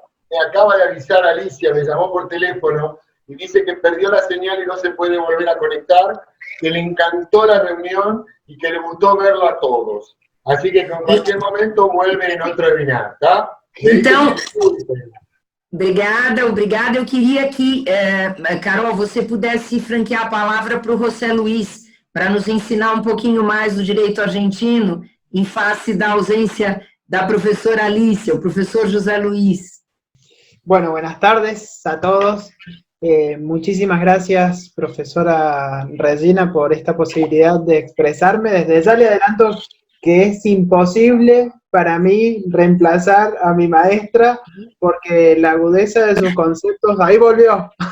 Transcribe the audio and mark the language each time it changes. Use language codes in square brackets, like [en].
[es] Me acaba de avisar Alicia, me llamó por teléfono y dice que perdió la señal y no se puede volver a conectar, que le encantó la reunión y que le gustó verlo a todos. Así que en cualquier momento vuelve en otro webinar, ¿tá? [pt] Então, obrigada. Eu queria que, Carol, você pudesse franquear a palavra para o José Luiz, para nos ensinar um pouquinho mais do direito argentino, em face da ausência da professora Alicia, o professor José Luis. [es] Bueno, buenas tardes a todos. Muchísimas gracias, profesora Regina, por esta posibilidad de expresarme. Desde ya le adelanto que es imposible para mí reemplazar a mi maestra, porque la agudeza de sus conceptos, ahí volvió.